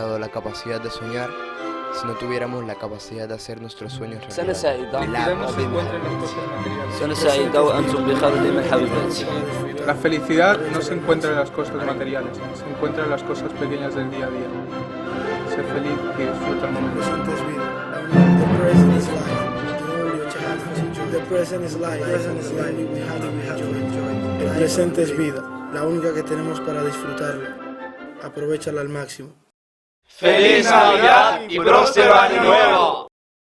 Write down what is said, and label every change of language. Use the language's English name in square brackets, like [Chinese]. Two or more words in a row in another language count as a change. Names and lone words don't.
[Spanish] capacidad de soñar si no tuviéramos la capacidad de hacer nuestros sueños [Arabic] سنة [Spanish] realidad. [Arabic] سعيدة. [Spanish] No se encuentra en las cosas materiales. [Arabic] سنة سعيدة وأنتم بخير دائما حبيباتي. [Spanish] La felicidad no se encuentra en las cosas materiales, se encuentra en las cosas pequeñas del día a día. Sé feliz y disfruta el momento. [English] The present is life. The present is life. We have to enjoy. [Spanish] El presente es vida, la única que tenemos para disfrutarla. Aprovechala al máximo. ¡Feliz Navidad y próspero Año Nuevo!